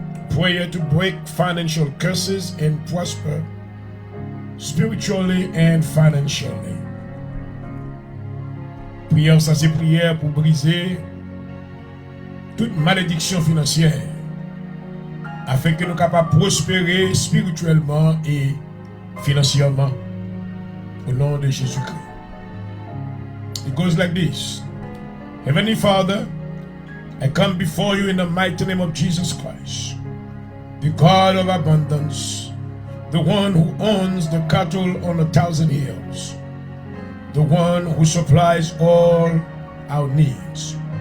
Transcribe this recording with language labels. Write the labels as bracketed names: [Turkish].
[English] Prayer to break financial curses and prosper spiritually and financially. [French] Prière, ça c'est prière pour briser toute malédiction financière afin que nous capables de prospérer spirituellement et financièrement au nom de Jésus-Christ. [English] It goes like this. Heavenly Father, I come before you in the mighty name of Jesus Christ, the God of abundance, the one who owns the cattle on 1,000 hills, the one who supplies all our needs.